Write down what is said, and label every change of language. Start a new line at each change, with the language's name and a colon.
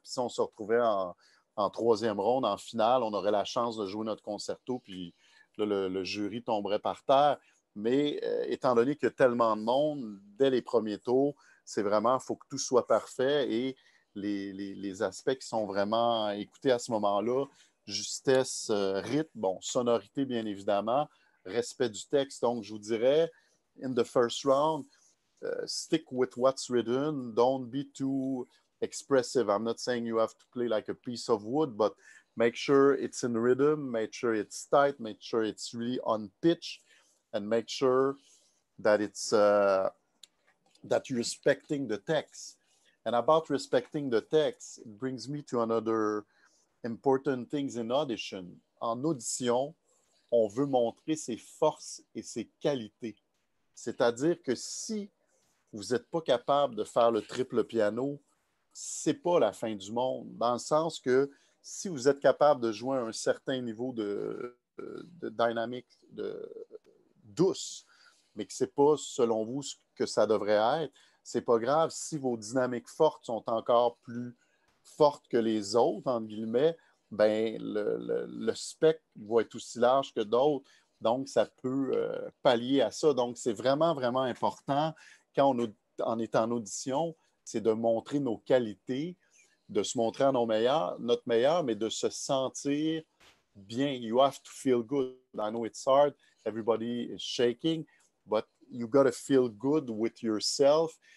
French: Puis si on se retrouvait en troisième ronde, en finale, on aurait la chance de jouer notre concerto, puis là, le jury tomberait par terre. Mais étant donné qu'il y a tellement de monde, dès les premiers tours, c'est vraiment, il faut que tout soit parfait et les aspects qui sont vraiment écoutés à ce moment-là, justesse, rythme, bon, sonorité bien évidemment, respect du texte. Donc, je vous dirais,
English: in the first round, stick with what's written, don't be too expressive. I'm not saying you have to play like a piece of wood, but make sure it's in rhythm, make sure it's tight, make sure it's really on pitch, and make sure that that you're respecting the text. And about respecting the text, it brings me to another important things in audition.
French: En audition, on veut montrer ses forces et ses qualités. C'est-à-dire que si vous n'êtes pas capable de faire le triple piano, c'est pas la fin du monde, dans le sens que si vous êtes capable de jouer à un certain niveau de dynamique douce, mais que ce n'est pas, selon vous, ce que ça devrait être, c'est pas grave si vos dynamiques fortes sont encore plus fortes que les autres, entre guillemets, ben, le spectre va être aussi large que d'autres. Donc, ça peut pallier à ça. Donc, c'est vraiment, vraiment important quand on est en audition, c'est de montrer nos qualités, de se montrer à notre meilleur, mais de se sentir bien.
English: You have to feel good. I know it's hard. Everybody is shaking, but you got to feel good with yourself.